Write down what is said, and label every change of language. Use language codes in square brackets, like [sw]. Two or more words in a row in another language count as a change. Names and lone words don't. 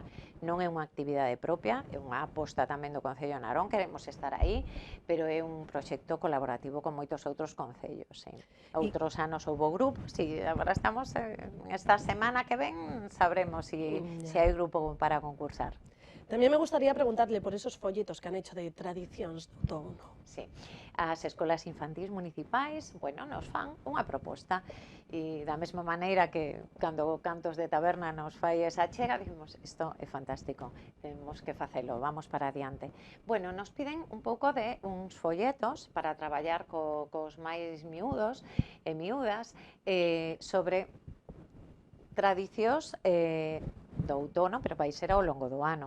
[gl] Non é unha actividade propia, é unha aposta tamén do Concello de Narón, queremos estar aí, pero é un proxecto colaborativo con moitos outros concellos. Outros anos houbo grupos, e agora estamos, esta semana que ven, sabremos se hai grupo para concursar. [es] También me gustaría preguntarle por esos folletos que han hecho de [gl] tradicións do outono. Sí, as escolas infantís municipais, bueno, nos fan unha proposta e da mesma maneira que cando Cantos de Taberna nos fai esa chega, dicimos, isto é fantástico, temos que facelo, vamos para adiante. Bueno, nos piden un pouco de uns folletos para traballar cos máis miúdos e miúdas sobre tradicións do outono, pero vai ser ao longo do ano.